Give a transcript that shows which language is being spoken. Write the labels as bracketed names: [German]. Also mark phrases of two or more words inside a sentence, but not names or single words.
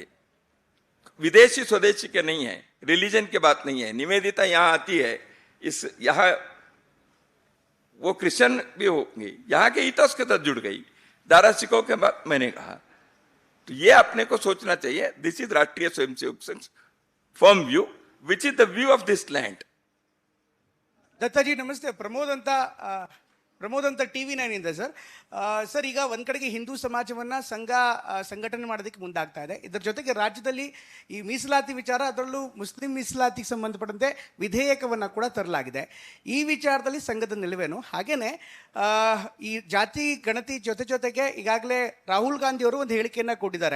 [Hindi] विदेशी स्वदेशी के नहीं है, रिलीजन की बात नहीं है। निवेदिता यहाँ आती है, इस यहाँ वो क्रिश्चियन भी होंगी, यहाँ के इतिहास के साथ जुड़ गई। दारा शिकोह के बाद मैंने कहा, तो ये अपने को सोचना चाहिए। [English] this is राष्ट्रीय स्वयंसेवक संघ firm view, which is the view of this land. [Hindi] दत्ता जी नमस्ते, [Kannada] ಪ್ರಮೋದ್ ಅಂತ ಪ್ರಮೋದ್ ಅಂತ TV9 ಇಂದ ಸರ್. ಸರ್, ಈಗ ಒಂದ್ ಕಡೆಗೆ ಹಿಂದೂ ಸಮಾಜವನ್ನ ಸಂಘಟನೆ ಮಾಡೋದಕ್ಕೆ ಮುಂದಾಗ್ತಾ ಇದೆ. ಇದರ ಜೊತೆಗೆ ರಾಜ್ಯದಲ್ಲಿ ಈ ಮೀಸಲಾತಿ ವಿಚಾರ, ಅದರಲ್ಲೂ ಮುಸ್ಲಿಂ ಮೀಸಲಾತಿಗೆ ಸಂಬಂಧಪಟ್ಟಂತೆ ವಿಧೇಯಕವನ್ನ ಕೂಡ ತರಲಾಗಿದೆ. ಈ ವಿಚಾರದಲ್ಲಿ ಸಂಘದ ನಿಲುವೇನು? ಹಾಗೇನೆ ಈ ಜಾತಿ ಗಣತಿ ಜೊತೆಗೆ ಈಗಾಗಲೇ ರಾಹುಲ್ ಗಾಂಧಿ ಅವರು ಒಂದು ಹೇಳಿಕೆಯನ್ನ ಕೊಟ್ಟಿದ್ದಾರೆ.